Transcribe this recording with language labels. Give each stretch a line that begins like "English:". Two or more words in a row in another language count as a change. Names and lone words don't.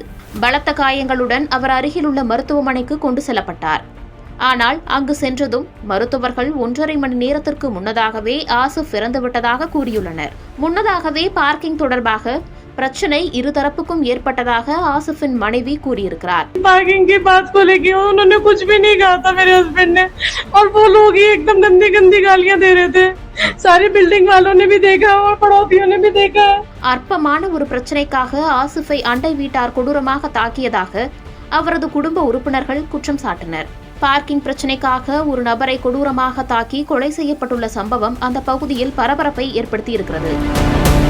Tamil: பலத்த காயங்களுடன் அவர் அருகிலுள்ள மருத்துவமனைக்கு கொண்டு செல்லப்பட்டார். ஆனால் அங்கு சென்றதும் மருத்துவர்கள் 1.5 மணி நேரத்திற்கு முன்னதாகவே ஆசிஃப் இறந்துவிட்டதாக கூறியுள்ளனர். முன்னதாகவே பார்க்கிங் தொடர்பாக பிரச்சனை இருதரப்புக்கும் ஏற்பட்டதாக ஆசிஃபின் மனைவி கூறியிருக்கிறார்.
Hindi: पार्किंग की बात को लेके उन्होंने कुछ भी नहीं कहा था मेरे हस्बैंड ने, और वो लोग ही एकदम गंदी गंदी गालियां दे रहे थे. सारी बिल्डिंग वालों ने भी देखा और पड़ोसियों ने भी देखा.
Tamil: அற்பமான ஒரு பிரச்சனைக்காக ஆசிஃபை அண்டை வீட்டார் கொடூரமாக தாக்கியதாக அவரது குடும்ப உறுப்பினர்கள் குற்றம் சாட்டினர். பார்க்கிங் பிரச்சனைக்காக ஒரு நபரை கொடூரமாக தாக்கி கொலை செய்யப்பட்டுள்ள சம்பவம் அந்த பகுதியில் பரபரப்பை ஏற்படுத்தி இருக்கிறது.